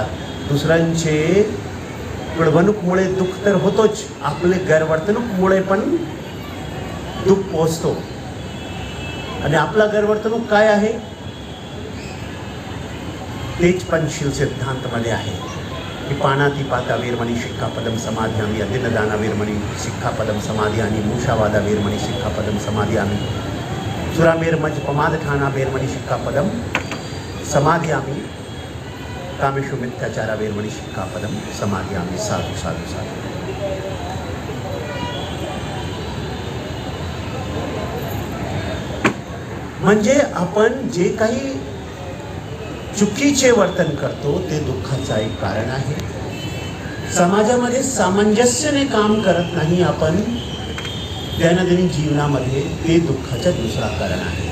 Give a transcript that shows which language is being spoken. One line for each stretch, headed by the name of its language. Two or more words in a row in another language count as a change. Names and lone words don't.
Marathi: दुसऱ्यांचे पिळवणूकमुळे दुःख तर होतोच, आपले गैरवर्तणूकमुळे पण दुःख पोचतो. आणि आपला गैरवर्तणूक काय आहे तेच पंचशील सिद्धांतमध्ये आहे की
Pali: पानाती पाता वीरमणी शिक्कापदम समाधियामी, अदिनदाना वीरमणी शिक्कापदम समाधियामी, मूषावादा वीरमणी शिक्कापदम समाधियामी, सुरामेरमज पमादठाना वीरमणी शिक्कापदम समाधियामी, कामेषु मिथ्याचारा वीरमणी शिक्कापदम समाधियामी. साधू साधू साधू.
Marathi: म्हणजे आपण जे काही चुकीचे वर्तन करतो ते दुःखाचं एक कारण आहे. समाजामध्ये सामंजस्याने काम करत नाही आपण दैनंदिन जीवनामध्ये, ते दुःखाचं दुसरा कारण आहे.